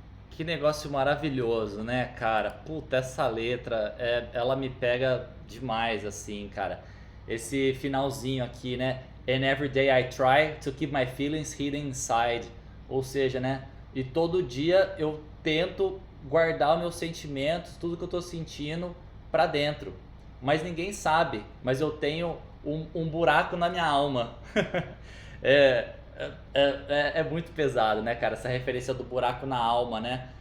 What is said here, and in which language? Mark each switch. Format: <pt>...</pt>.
<pt>Que negócio maravilhoso, né, cara? Puta, essa letra, ela me pega demais, assim, cara. Esse finalzinho aqui, né?</pt> <en>And every day I try to keep my feelings hidden inside.</en> <pt>Ou seja, né? E todo dia eu tento guardar os meus sentimentos, tudo que eu tô sentindo pra dentro. Mas ninguém sabe, mas eu tenho um buraco na minha alma. É, é muito pesado, né, cara? Essa referência do buraco na alma, né?</pt>